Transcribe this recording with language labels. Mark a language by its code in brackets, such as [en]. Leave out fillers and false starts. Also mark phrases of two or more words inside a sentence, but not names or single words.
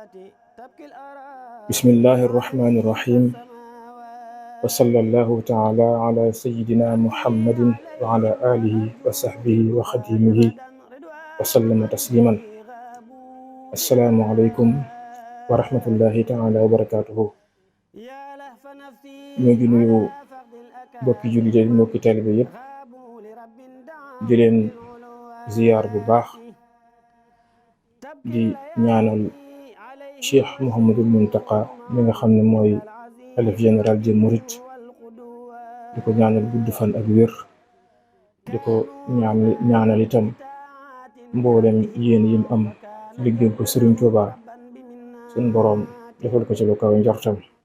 [ar] بسم الله الرحمن الرحيم وصلى الله تعالى على سيدنا محمد وعلى آله وصحبه وخديمه وسلم تسليما. السلام عليكم ورحمة الله تعالى وبركاته. [wo] ñoo ngi nuyu mbokki jullit yi mbokki taalibe yëpp di leen ziyaar bu baax di ñaanal Cheikh Mouhamadul Muntaqa mi nga xam ne mooy xalif [fr] général des mourides [wo] di ko ñaanal gudd fan ak wér di ko ñaanal itam mboolem yéen yim am liggéeyal ko Sëriñ Tuubaa suñ boroom defal ko ci lu kaw njortam.